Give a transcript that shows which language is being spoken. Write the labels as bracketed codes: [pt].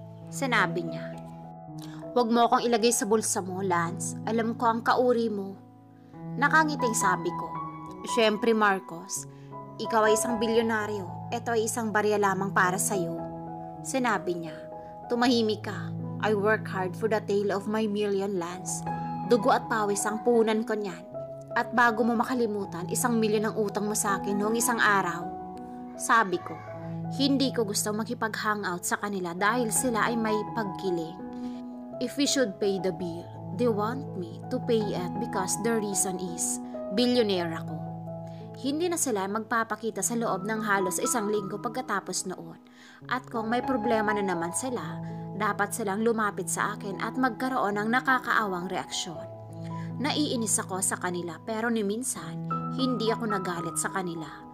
[tl] Sinabi niya, huwag mo akong ilagay sa bulsa mo, Lance. Alam ko ang kauri mo. Nakangiting sabi ko, syempre, Marcos, ikaw ay isang bilyonaryo. Ito ay isang barya lamang para sa'yo. Sinabi niya, tumahimik ka. [en] I work hard for the tale of my million lands. [tl] Dugo at pawis ang punan ko niyan. At bago mo makalimutan, 1,000,000 ang utang mo sa akin noong isang araw. Sabi ko, hindi ko gusto makipag-hangout sa kanila dahil sila ay may pagkiling. [en] If we should pay the bill, they want me to pay it because the reason is, billionaire ako. [tl] Hindi na sila magpapakita sa loob ng halos 1 linggo pagkatapos noon. At kung may problema na naman sila, dapat silang lumapit sa akin at magkaroon ng nakakaawang reaksyon. Naiinis ako sa kanila pero ni minsan, hindi ako nagalit sa kanila.